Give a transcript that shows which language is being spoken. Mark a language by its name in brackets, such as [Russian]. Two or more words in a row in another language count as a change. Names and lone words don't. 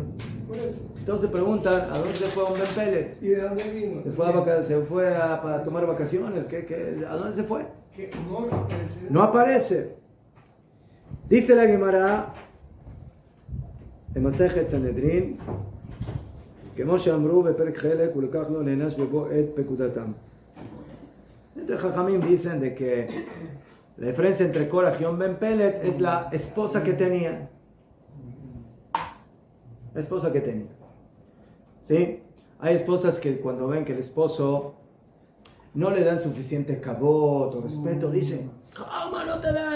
[Spanish] Entonces preguntan, ¿a dónde se fue On Ben Pelet? ¿Y de dónde vino? Se fue para tomar vacaciones. ¿A dónde se fue? Que no aparece. No aparece. Dice la Gemara en Masejet Sanedrin, [Hebrew] כמו שאמרו בפרק חלק ולקח לו נענש בבוא את פקודתם. [Spanish] Entre Jajamim dicen de que la diferencia entre Korach y On Ben Pelet es la esposa que tenía. La esposa que tenía. ¿Sí? Hay esposas que cuando ven que el esposo no le dan suficiente cabot o respeto, dicen, ¿cómo no te dan?